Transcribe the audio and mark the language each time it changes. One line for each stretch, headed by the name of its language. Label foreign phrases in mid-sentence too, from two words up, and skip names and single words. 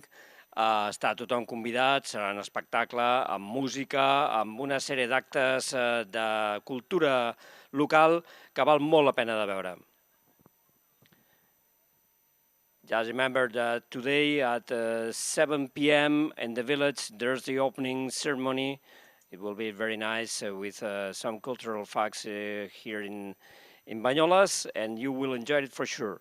Catalan: Està tothom convidat, serà un espectacle amb música, amb una sèrie d'actes de cultura local que val molt la pena de veure.
English: Just remember that today at 7 p.m. in the village, there's the opening ceremony. It will be very nice with some cultural facts here in Banyoles, and you will enjoy it for sure.